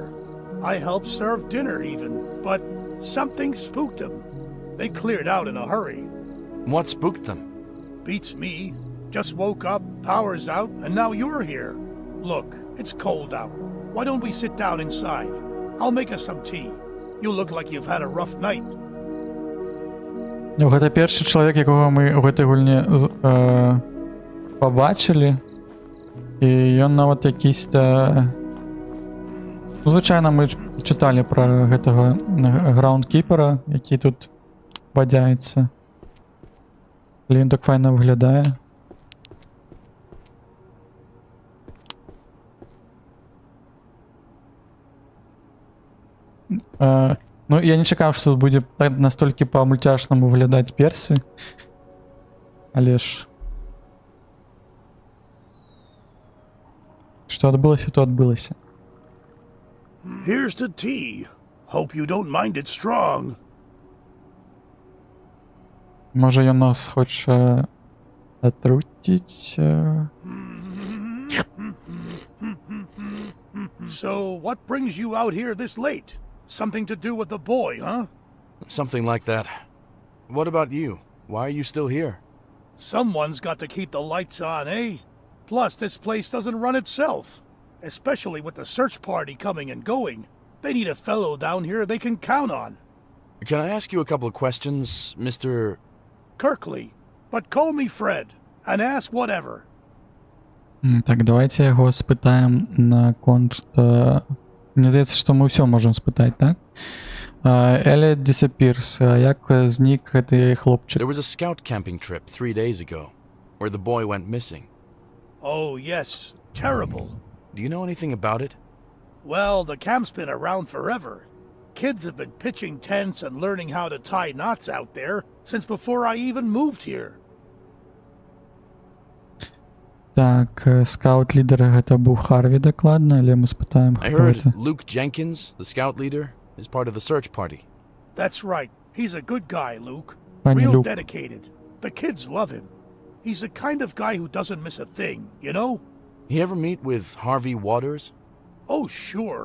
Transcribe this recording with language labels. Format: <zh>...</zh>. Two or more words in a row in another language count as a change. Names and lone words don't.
<en>I helped serve dinner even, but something spooked them. They cleared out in a hurry. What spooked them? Beats me. Just woke up, power's out, and now you're here. Look, it's cold out. Why don't we sit down inside? I'll make us some tea. You look like you've had a rough night.</en> <be>Гэта першы чалавек, якога мы ў гэтай гульні пабачылі. І ён нават якісь-то... Звычайна мы чыталі пра гэтага граундкіпера, які тут вадзяецца. Але ён так файна выглядае. Ну, я не чакаў, што тут будзе настолькі па-мульцяшнаму выглядаць персы. Але ж... Што адбылася, то адбылася.</be> <en>Here's the tea. Hope you don't mind it strong.</en> <be>Можа, ён нас хоча атруціць...</be> <en>So, what brings you out here this late? Something to do with the boy, huh? Something like that. What about you? Why are you still here? Someone's got to keep the lights on, eh? Plus, this place doesn't run itself. Especially with the search party coming and going. They need a fellow down here they can count on. Can I ask you a couple of questions, Mr. Kirkley. But call me Fred. And ask whatever.</en> <be>Так, давайте яго спытаем на конт... Мне здаецца, што мы ўсё можам спытаць, так?</be> <en>Elliot disappears.</en> <be>Як знік гэты хлопчык?</be> <en>There was a scout camping trip 3 days ago, where the boy went missing. Oh, yes. Terrible. Do you know anything about it? Well, the camp's been around forever. Kids have been pitching tents and learning how to tie knots out there since before I even moved here.</en> <be>Так, скаут-лідер гэта быў Харві дакладна, але мы спытаем,</be> <en>I</en> <be>хто</be> <en>heard</en> <be>гэта.</be> <en>Luke Jenkins, the scout leader, is part of the search party. That's right. He's a good guy, Luke.</en> <be>Пані</be> <en>Real</en> <be>Люк.</be> <en>dedicated. The kids love him. He's the kind of guy who doesn't miss a thing, you know? You ever meet with Harvey Waters? Oh, sure.</en>